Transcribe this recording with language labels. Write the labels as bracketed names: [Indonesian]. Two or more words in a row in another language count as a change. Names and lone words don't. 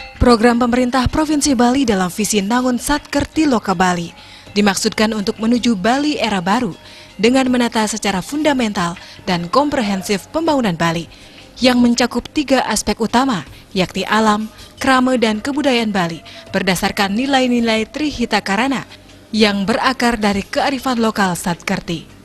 [Indonesian] Program pemerintah Provinsi Bali dalam visi Nangun Satkerti Loka Bali dimaksudkan untuk menuju Bali era baru dengan menata secara fundamental dan komprehensif pembangunan Bali yang mencakup 3 aspek utama, yakni alam, krama, dan kebudayaan Bali berdasarkan nilai-nilai Trihita Karana yang berakar dari kearifan lokal Satkerti.